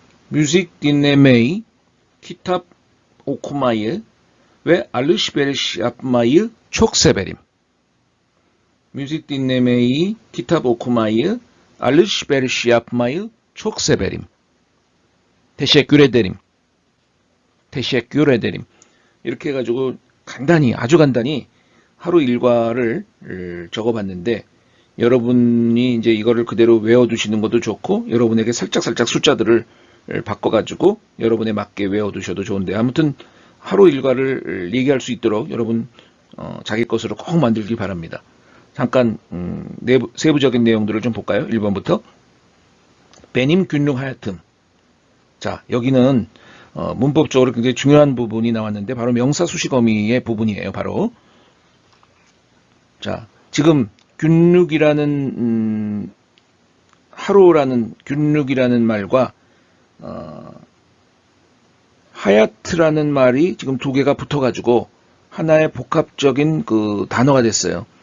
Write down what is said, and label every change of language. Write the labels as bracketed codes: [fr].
[tr] Müzik dinlemeyi, kitap okumayı ve alışveriş yapmayı çok severim. Müzik dinlemeyi, kitap okumayı, alışveriş yapmayı çok severim. Teşekkür ederim. teşekkür ederim. [ko] 이렇게 해가지고 간단히 아주 간단히 하루 일과를 적어봤는데 여러분이 이제 이거를 그대로 외워두시는 것도 좋고 여러분에게 살짝 숫자들을 바꿔가지고 여러분에 맞게 외워두셔도 좋은데 아무튼 하루 일과를 얘기할 수 있도록 여러분 자기 것으로 꼭 만들기 바랍니다. 잠깐 세부적인 내용들을 좀 볼까요? 1번부터 [tr] Benim günlük hayatım. [ko] 자, 여기는 문법적으로 굉장히 중요한 부분이 나왔는데 바로 명사 수식어미의 부분이에요. 바로 자, 지금 균육이라는 하루라는 균육이라는 말과 하야트라는 말이 지금 두 개가 붙어가지고 하나의 복합적인 그 단어가 됐어요.